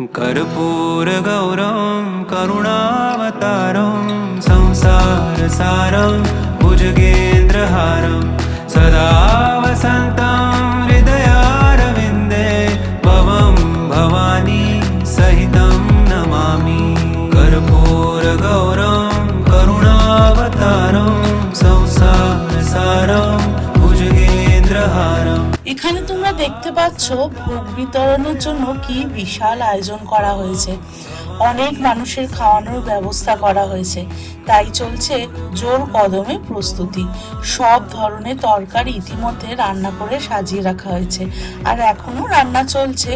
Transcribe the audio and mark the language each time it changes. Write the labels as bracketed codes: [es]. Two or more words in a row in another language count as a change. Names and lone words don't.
[sa] कर्पूरगौरं करुणावतारं संसारसारं भुजगेन्द्रहारं सदा वसन्तं हृदयारविन्दे भवं भवानी सहितं नमामि कर्पूरगौरं करुणावतारं संसारसारं भुजगेन्द्रहारं। [bn] এখানে তোমরা দেখতে পাচ্ছ ভোগ বিতরণের জন্য কি বিশাল আয়োজন করা হয়েছে। অনেক মানুষের খাওয়ানোর ব্যবস্থা করা হয়েছে, তাই চলছে জোর কদমে প্রস্তুতি। সব ধরনের তরকারি ইতিমধ্যে রান্না করে সাজিয়ে রাখা হয়েছে, আর এখনো রান্না চলছে।